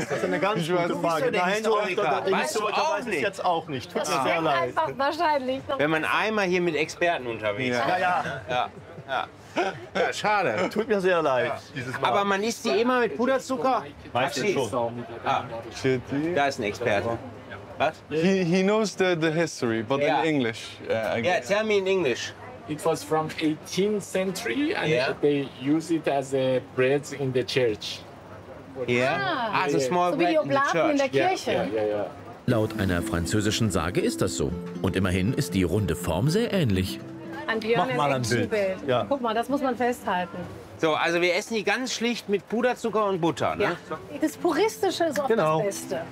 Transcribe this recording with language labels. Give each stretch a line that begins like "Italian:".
German: Das ist eine ganz gute Frage. Nein, weißt du auch nicht. Tut mir sehr leid. Einfach wahrscheinlich. Wenn man einmal hier mit Experten unterwegs ist. Ja. Ja, schade. Tut mir sehr leid. Ja. Aber man isst die immer mit Puderzucker? Weißt du schon. Ah. Da ist ein Experte. Was?
English: He knows the history, but in English. Yeah, tell me in English. It was from 18th century, and they use it as a bread in the church. As a small so bread
German: wie die Oblaten in
English: the church.
German: In der Kirche. Laut einer französischen Sage ist das so. Und immerhin ist die runde Form sehr ähnlich. Mach mal ein Bild. Ja. Guck mal, das muss man festhalten. So, also wir essen die ganz schlicht mit Puderzucker und Butter, ne? Ja. Das Puristische ist auch das Beste.